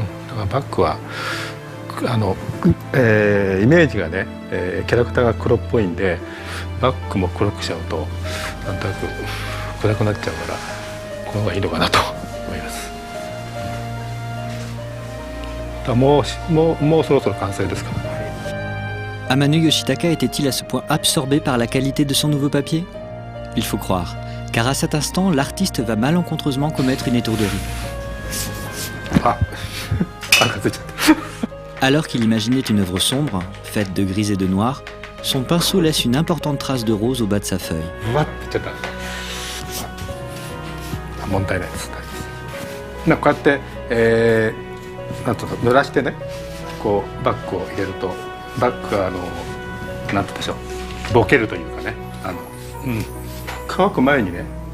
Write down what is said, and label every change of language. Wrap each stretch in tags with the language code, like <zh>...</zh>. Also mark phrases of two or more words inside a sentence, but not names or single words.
<ja>だからバッグはイメージがね、キャラクターが黒っぽいんで、バッグも黒くしちゃうとなんとなく暗くなっちゃうから、この方がいいのかなと思います。もうそろそろ完成ですから。</ja> <fr>Amano Yoshitaka était-il à ce point absorbé par la qualité de son nouveau papier? Il faut croire, car à cet instant, l'artiste va malencontreusement commettre une étourderie. Alors qu'il imaginait une œuvre sombre, faite de gris et de noir, son pinceau laisse une importante trace de rose au bas de sa feuille.</fr> <ja>問題ないです。こうやって、なんと濡らしてね、こうバッグを入れるとバッグがなんて言うんでしょう、ボケるというかね、乾く前にね、</ja>